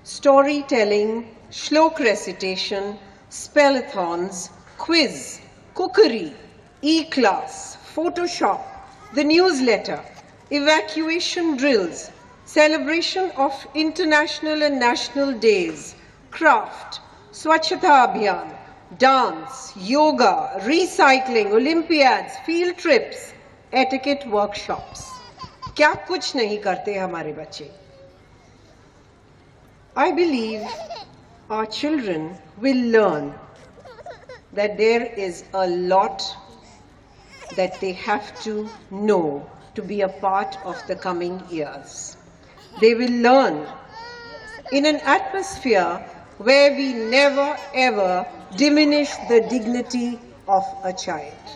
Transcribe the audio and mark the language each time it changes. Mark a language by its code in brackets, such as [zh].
[en] Storytelling, shlok recitation, spellathons, quiz, cookery, e-class, Photoshop, the newsletter, evacuation drills, celebration of international and national days, craft, Swachhata Abhiyan, dance, yoga, recycling, Olympiads, field trips, etiquette workshops. [hi] क्या कुछ नहीं करते हमारे बच्चे? [en] I believe our children will learn that there is a lot that they have to know to be a part of the coming years. They will learn in an atmosphere where we never ever diminish the dignity of a child.